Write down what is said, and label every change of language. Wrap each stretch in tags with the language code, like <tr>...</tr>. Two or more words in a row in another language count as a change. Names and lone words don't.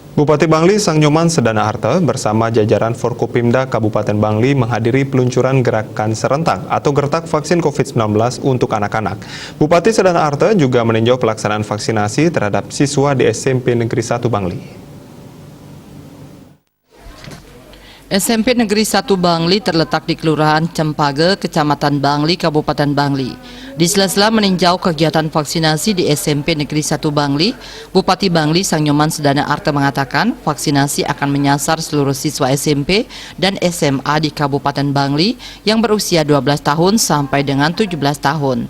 <id>Bupati Bangli Sang Nyoman Sedana Harta bersama jajaran Forkopimda Kabupaten Bangli menghadiri peluncuran gerakan serentak atau gertak vaksin COVID-19 untuk anak-anak. Bupati Sedana Harta juga meninjau pelaksanaan vaksinasi terhadap siswa di SMP Negeri 1 Bangli. SMP Negeri 1 Bangli terletak di Kelurahan Cempage, Kecamatan Bangli, Kabupaten Bangli. Di sela-sela meninjau kegiatan vaksinasi di SMP Negeri 1 Bangli, Bupati Bangli Sang Nyoman Sedana Harta mengatakan vaksinasi akan menyasar seluruh siswa SMP dan SMA di Kabupaten Bangli yang berusia 12 tahun sampai dengan 17 tahun.</id>